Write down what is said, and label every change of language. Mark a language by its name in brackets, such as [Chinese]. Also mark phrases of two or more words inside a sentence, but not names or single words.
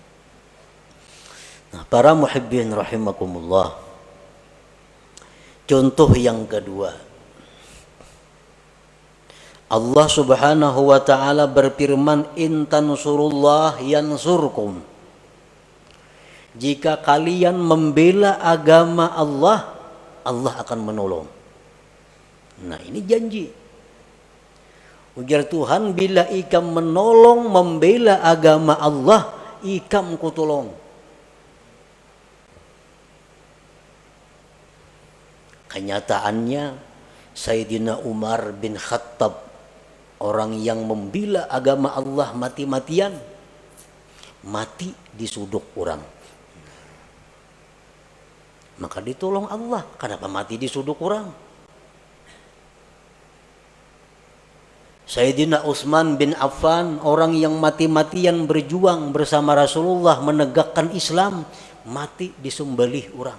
[Indonesian] Nah, para [Arabic] محبين رحمكم الله, [Indonesian] contoh yang kedua, [Arabic] الله سبحانه وتعالى [Indonesian] berfirman, [Arabic] إن تنصروا الله ينصركم. [Indonesian] Jika kalian membela agama Allah, Allah akan menolong. Nah, ini janji. [Banjar] Ujar Tuhan, bila ikam menolong membela agama Allah, ikam kutolong. [Indonesian] Kenyataannya Sayyidina Umar bin Khattab, orang yang membela agama Allah mati-matian, mati disuduk orang. Maka ditolong Allah. Kenapa mati disuduk orang? Sayyidina Utsman bin Affan, orang yang mati-matian berjuang bersama Rasulullah menegakkan Islam, mati disembelih orang.